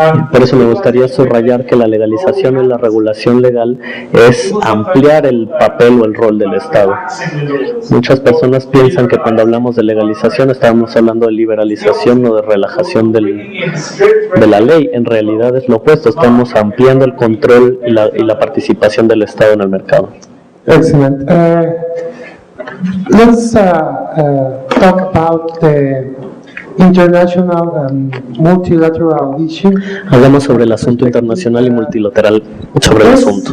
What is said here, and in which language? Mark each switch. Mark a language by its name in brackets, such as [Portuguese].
[Spanish] Por eso me gustaría subrayar que la legalización y la regulación legal es ampliar el papel o el rol del Estado. Muchas personas piensan que cuando hablamos de legalización estamos hablando de liberalización o de relajación de la ley. En realidad es lo opuesto, estamos ampliando el control y la participación del Estado en el mercado. [English] Excellent. Let's talk about the international and multilateral issue. [Spanish] Hablamos sobre el asunto internacional y multilateral sobre el asunto.